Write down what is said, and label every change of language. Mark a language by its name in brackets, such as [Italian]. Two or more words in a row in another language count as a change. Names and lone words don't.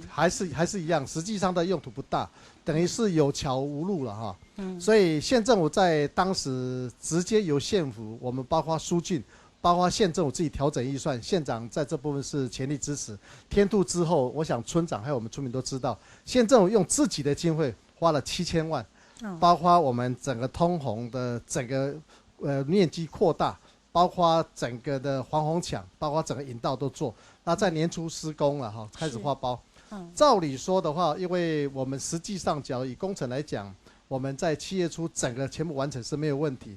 [Chinese] 還是一樣，實際上的用途不大，等於是有橋無路了哈。所以縣政府在當時直接由縣府，我們包括蘇俊。包括縣政府自己調整預算，縣長在這部分是全力支持。天兔之後，我想村長還有我們村民都知道，縣政府用自己的經費花了7000萬， 包括我们整个通洪的整个面积扩大，包括整个的防洪墙，包括整个引道都做。那在年初施工了哈，开始花包。照理说的话，因为我们实际上假如以工程来讲，我们在7月初整个全部完成是没有问题。